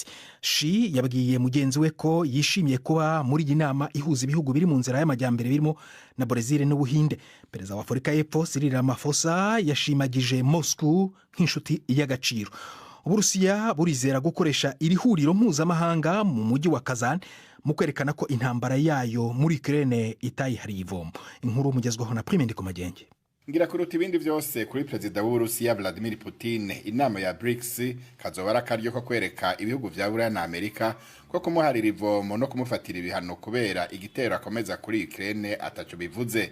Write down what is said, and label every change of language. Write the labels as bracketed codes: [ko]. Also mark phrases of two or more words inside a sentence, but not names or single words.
[rw] Xi yabwiye mugenzi we ko yishimiye kuba muri iyi nama ihuza ibihugu biri mu nzira y'amajyambere birimo na Brazil n'Ubuhinde. Perezida wa Afurika y'Epfo Cyril Ramaphosa yashimagije Moscow nk'inshuti y'agaciro. Uburusiya burizera gukoresha iri huriro mpuzamahanga mu mujyi wa Kazan mu kwerekana ko intambara yayo muri Ukraine itayihariye ivomo. Inkuru mugezweho na Prime Ndikumagenge. [rn] Ngira kuruta ibindi byose kuri perezida w'Uburusiya Vladimir Putin, inama ya BRICS kazobara karyo ko kwereka ibihugu vya Buraya na Amerika ko kumuharira ivomo no kumufatira ibihano kubera igitero akomeza kuri Ukraine ataco bivuze.